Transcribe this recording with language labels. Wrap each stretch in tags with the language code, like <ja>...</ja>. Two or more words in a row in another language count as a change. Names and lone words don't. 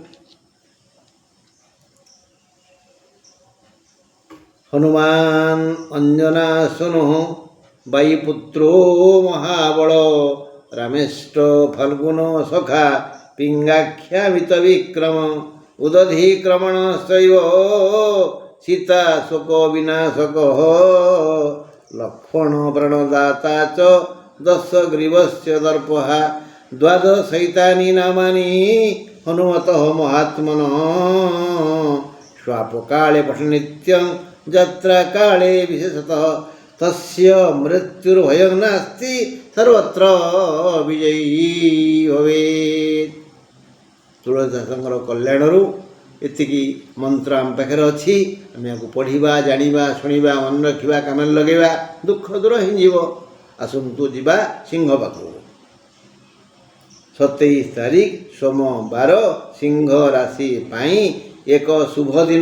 <sa>ହନୁମାନ ଅଞ୍ଜନା ସୁନୁ, ବାୟୁପୁତ୍ରୋ ମହାବଳ, ରାମେଷ୍ଟ ଫାଲ୍ଗୁନ ସଖା, ପିଙ୍ଗାଖ୍ୟାମିତ ବିକ୍ରମ, ଉଦଧିକ୍ରମଣଶ୍ଚୈବ ସୀତା ଶୋକ ବିନାଶକ, ଲକ୍ଷ୍ମଣ ପ୍ରାଣଦାତା च दशग्रीवस्य दर्पहा। द्वादशैतानि नामानि हनुमतः महात्मनः। स्वापकाले पठनित्यं जत्रा काले विशेषतः तस्य मृत्युर्भयं नास्ति सर्वत्र विजयी भवेत्।</sa> <or>तुलसीदासଙ୍କର କଲ୍ୟାଣରୁ ଏତିକି ମନ୍ତ୍ର ଆମ ପାଖରେ ଅଛି। ଆମେ ଏହାକୁ ପଢ଼ିବା, ଜାଣିବା, ଶୁଣିବା, ମନେ ରଖିବା, କାମରେ ଲଗାଇବା, ଦୁଃଖ ଦୂର ହେଇଯିବ। ଆସନ୍ତୁ ଯିବା ସିଂହ ପାଖକୁ। 27 ତାରିଖ ସୋମବାର, ସିଂହ ରାଶି ପାଇଁ ଏକ ଶୁଭ ଦିନ।</or>